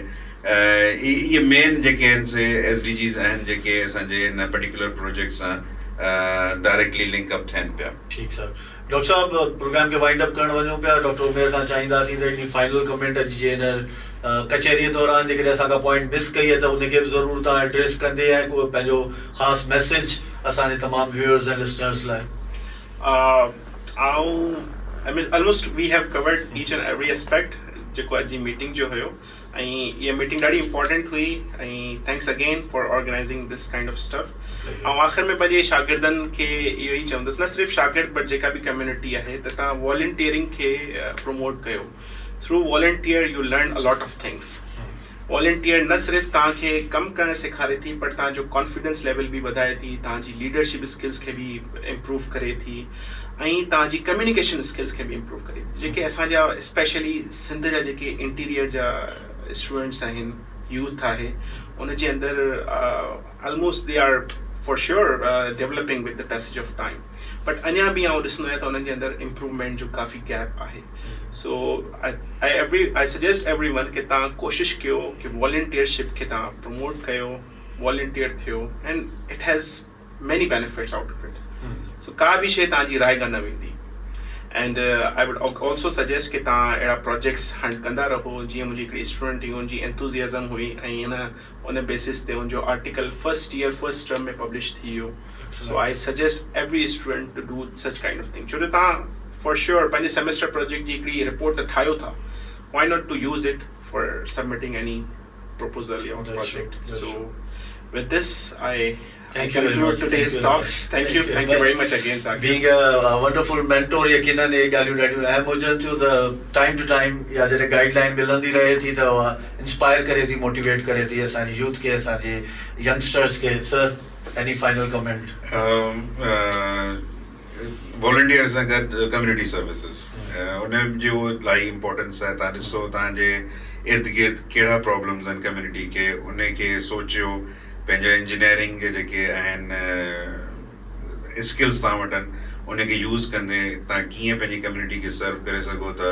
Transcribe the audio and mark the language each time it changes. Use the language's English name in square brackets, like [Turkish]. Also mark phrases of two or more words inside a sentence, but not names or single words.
[Sindhi] इहे मेन जेके आहिनि से SDGs आहिनि जेके असांजे हिन [English] particular project [Sindhi] सां [English] directly linkup [Sindhi] थियनि पिया। ठीकु सर। डॉक्टर साहब प्रोग्राम खे [English] wind up [Sindhi] करणु वञूं पिया। डॉक्टर उमेर खां चाहींदासीं त हिकिड़ी [English] final comment [Sindhi] अॼु जे हिन कचहरीअ दौरान जेकॾहिं असांखां [English] point miss [Sindhi] कई आहे त उनखे बि ज़रूरु तव्हां एड्रेस कंदे ऐं को पंहिंजो ख़ासि मैसेज असांजे तमामु व्यूअर्स ऐं लिसनर्स लाइ। [English] I mean, almost we have covered each and every aspect [Sindhi] जेको अॼु जी मीटिंग जो हुयो, ऐं इहा मीटिंग ॾाढी इम्पोर्टेंट हुई, ऐं [English] thanks again for organizing this kind of stuff. [Sindhi] ऐं आख़िर में पंहिंजे शागिर्दनि खे इहो ई चवंदुसि, न सिर्फ़ु शागिर्द बट जेका बि कम्युनिटी आहे, त तव्हां वॉलंटियरिंग खे प्रमोट कयो। [English] through volunteer you learn a lot of things. [Sindhi] वॉलंटियर न सिर्फ़ु तव्हांखे कमु करणु सेखारे थी, पर तव्हांजो [English] confidence level [Sindhi] बि वधाए थी, तव्हांजी [English] leadership skills [Sindhi] खे बि इम्प्रूव करे थी, ऐं तव्हांजी [English] communication skills [Sindhi] खे बि इम्प्रूव करे थी। जेके असांजा स्पेशली सिंध जा जेके इंटीरियर जा स्टूडेंट्स आहिनि, यूथ आहे, उनजे अंदरि [English] almost they are for sure developing with the passage of time, but [Sindhi] अञा बि आउं ॾिसंदो आहियां त उन्हनि जे अंदरि इम्प्रूवमेंट जो काफ़ी गैप आहे। [English] so I suggest everyone [Sindhi] कि तव्हां कोशिशि कयो कि वॉलंटियरशिप खे तव्हां प्रमोट कयो, [English] वॉलंटियर थियो, and it has many benefits out of it. [Sindhi] सो का बि शइ तव्हांजी राय न वेंदी। [English] and I would also suggest [Sindhi] कि तव्हां अहिड़ा प्रोजेक्ट्स हाणे कंदा रहो। जीअं मुंहिंजी हिकिड़ी स्टूडेंट हुई, हुनजी एंथुजियाज़म हुई, ऐं उन बेसिस ते हुनजो आर्टिकल [English] first term [Sindhi] में पब्लिश थी वियो। [English] so I suggest every student to do such kind of thing. [Sindhi] छो जो तव्हां [English] for sure [Sindhi] पंहिंजे [English] semester project [Sindhi] जी हिकिड़ी रिपोर्ट त ठाहियो था, [English] why not to use it for submitting any proposal [Sindhi] या प्रोजेक्ट। [English] so with this I conclude today's talks. Thank you very much again, Sakib. Being a wonderful mentor, [Sindhi] यकीनन ये ॻाल्हियूं ॾाढियूं अहम हुजनि थियूं त [English] time to time [Sindhi] या जॾहिं गाइडलाइन मिलंदी रहे थी त उहा इंस्पायर करे थी, मोटिवेट करे थी असांजे यूथ खे, असांजे यंगस्टर्स खे। [English] Sir, any final comment? [Sindhi] वॉलंटियर्स सां गॾु [English] community services [Sindhi] उन जो इलाही इम्पोर्टेंस आहे। तव्हां ॾिसो तव्हांजे इर्द गिर्द कहिड़ा प्रॉब्लम्स आहिनि कम्युनिटी खे, उनखे सोचियो। पंहिंजा इंजीनियरिंग जे जेके आहिनि स्किल्स तव्हां वटनि, उनखे यूज़ कंदे तव्हां कीअं पंहिंजी कम्युनिटी खे सर्व करे सघो था।